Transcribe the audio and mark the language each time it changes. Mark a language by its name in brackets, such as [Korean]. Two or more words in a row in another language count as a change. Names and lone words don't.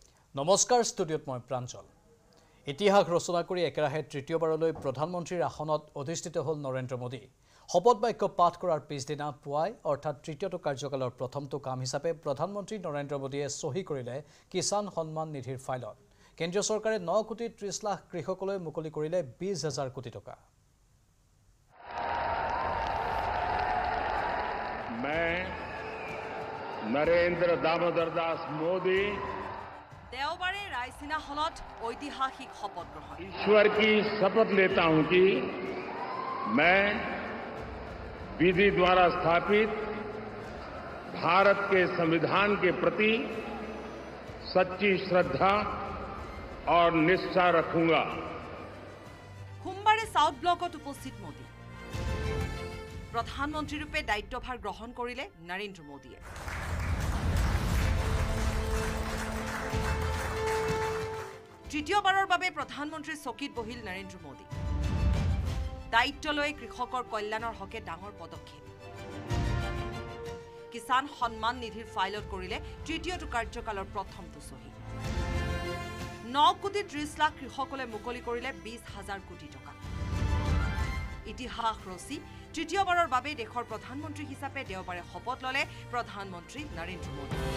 [Assamese] নমস্কাৰ ষ্টুডিঅ'ত মই প্ৰাঞ্জল ইতিহাস ৰচনা কৰি একেৰাহে তৃতীয়বাৰলৈ প্ৰধানমন্ত্ৰীৰ আসনত অধিষ্ঠিত হ'ল নৰেন্দ্ৰ মোদী শপত বাক্য পাঠ কৰাৰ পিছদিনা পুৱাই অৰ্থাৎ তৃতীয়টো কাৰ্যকালৰ প্ৰথমটো কাম হিচাপে প্ৰধানমন্ত্ৰী নৰেন্দ্ৰ মোদীয়ে সহি কৰিলে কিষাণ সন্মান নিধিৰ ফাইলত কেন্দ্ৰীয় চৰকাৰে 9 কোটি 30 লাখ কৃষকলৈ মুকলি কৰিলে 20,000 কোটি টকা नरेंद्र दामोदर दास मोदी দেওবাৰে ৰাইচিনা হলত ঐতিহাসিক শপত গ্ৰহণ [Hindi] ईश्वर की शपथ लेता हूं कि मैं विधि द्वारा स्थापित भारत के संविधान के प्रति सच्ची श्रद्धा और निष्ठा रखूंगा [Assamese] সোমবাৰ চাউথ ব্লকত উপস্থিত মোদী প্ৰধানমন্ত্ৰী ৰূপে দায়িত্বভাৰ গ্ৰহণ কৰিলে নৰেন্দ্ৰ মোদীয়ে তৃতীয়বাৰৰ বাবে প্ৰধানমন্ত্ৰী চকীত বহিল নৰেন্দ্ৰ মোদী দায়িত্ব লৈ কৃষকৰ কল্যাণৰ হকে ডাঙৰ পদক্ষেপ কিষাণ সন্মান নিধিৰ ফাইলত কৰিলে তৃতীয়টো কাৰ্যকালৰ প্ৰথমটো সহি 9 কোটি 30 লাখ কৃষকলৈ মুকলি কৰিলে 20,000 কোটি টকা ইতিহাস ৰচি তৃতীয়বাৰৰ বাবে দেশৰ প্ৰধানমন্ত্ৰী হিচাপে দেওবাৰে শপত ললে প্ৰধানমন্ত্ৰী নৰেন্দ্ৰ মোদী